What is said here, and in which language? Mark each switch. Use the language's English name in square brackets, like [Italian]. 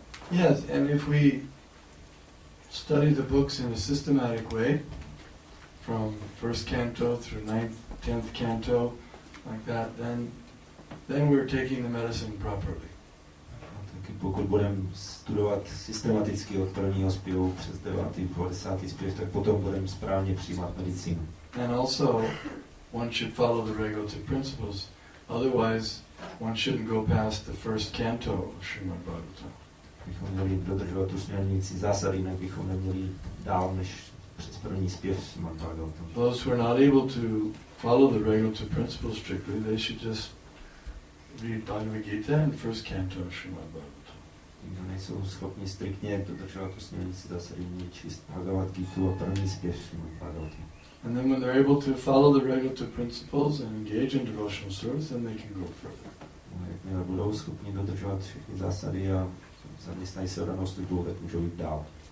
[English] Yes, and if we study the books in a systematic way, from first canto through 9th, 10th canto, like that, then we're taking the medicine properly. [Czech] Taky pokud budeme studovat systematicky od prvního zpěvu přes 9. po 10. zpěv, tak potom budeme správně přijímat medicínu. [English] And also, one should follow the regulative principles. Otherwise, one shouldn't go past the first canto of Srimad-Bhagavatam. [Czech] Bychom měli dodržovat tu směrnici zásady, jinak bychom neměli dál než přes první zpěv Srimad-Bhagavatam. [English] Those who are not able to follow the regulative principles strictly, they should just read Bhagavad Gita and first canto of Srimad-Bhagavatam. [Czech] Kdo nejsou schopni striktně dodržovat tu směrnici zásady, měli číst Bhagavad Gitu a první zpěv Srimad-Bhagavatam. [English] And then when they're able to follow the regulative principles and engage in devotional service, then they can go further. [Czech] Jakmile budou schopni dodržovat všechny zásady a zaměstnají se danou službou, tak můžou jít dál.